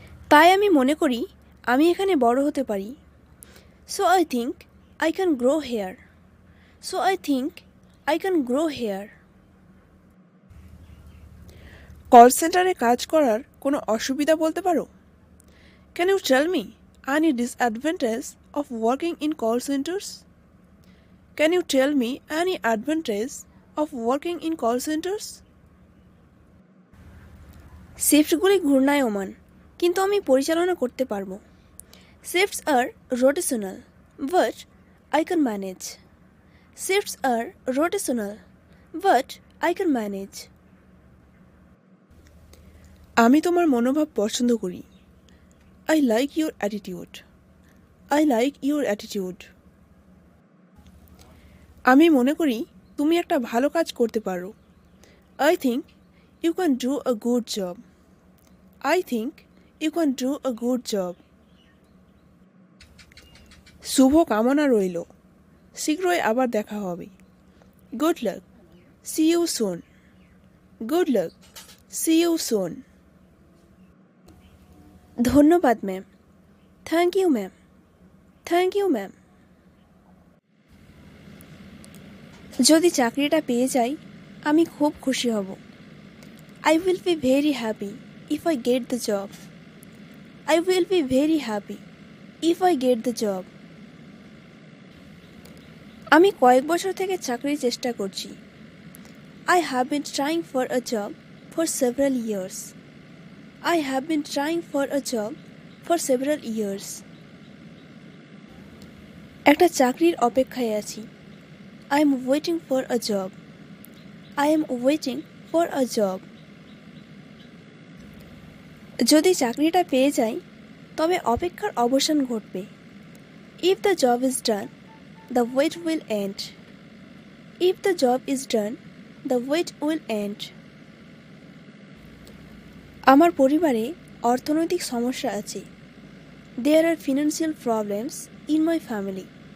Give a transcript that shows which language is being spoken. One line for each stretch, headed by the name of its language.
Bangla: তাই আমি মনে করি আমি এখানে বড় হতে পারি।
English: So I think I can grow here. So I think I can grow here.
Bangla: Call সেন্টারে কাজ করার কোনো অসুবিধা বলতে পারো?
English: Can you tell me any disadvantage of working in call centers? Can you tell me any advantage of working in call centers?
Bangla: শিফটগুলি ঘূর্ণায়মান, কিন্তু আমি পরিচালনা করতে পারবো।
English: Shifts are rotational, but I can manage. Shifts are rotational, but I can manage.
Bangla: আমি তোমার মনোভাব পছন্দ করি।
English: I like your attitude. I like your attitude.
Bangla: আমি মনে করি তুমি একটা ভালো কাজ করতে পারো।
English: I think you can do a good job. I think you can do a good job.
Bangla: শুভ কামনা রইল, শীঘ্রই আবার দেখা হবে।
English: Good luck. See you soon. Good luck. See you soon.
Bangla: ধন্যবাদ ma'am.
English: Thank you ma'am. Thank you ma'am.
Bangla: যদি চাকরিটা পেয়ে যাই আমি খুব খুশি হব।
English: I will be very happy if I get the job. I will be very happy if I get the job.
Bangla: আমি কয়েক বছর থেকে চাকরির চেষ্টা করছি।
English: I have been trying for a job for several years. I have been trying for a job for several years.
Bangla: একটা চাকরির অপেক্ষায় আছি।
English: I am waiting for a job. I am waiting for a job.
Bangla: যদি চাকরিটা পেয়ে যাই তবে অপেক্ষার অবসান ঘটবে।
English: If the job is done, the wait will end. If the job is done, the wait will end.
Bangla: আমার পরিবারে অর্থনৈতিক সমস্যা আছে।
English: There are financial problems in my family.